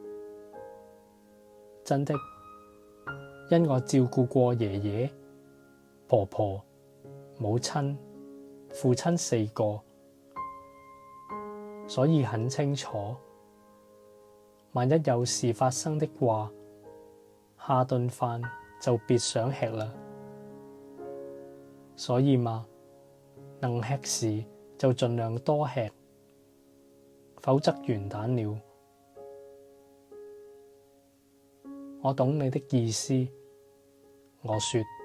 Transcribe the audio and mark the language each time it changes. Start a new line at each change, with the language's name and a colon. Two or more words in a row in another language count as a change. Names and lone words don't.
Chinese: 真的，因我照顧過爺爺、婆婆、母親、父親4個，所以很清楚，萬一有事發生的話，下頓飯就別想吃了。所以嘛，能吃時就盡量多吃，否則完蛋了。我懂你的意思，我說。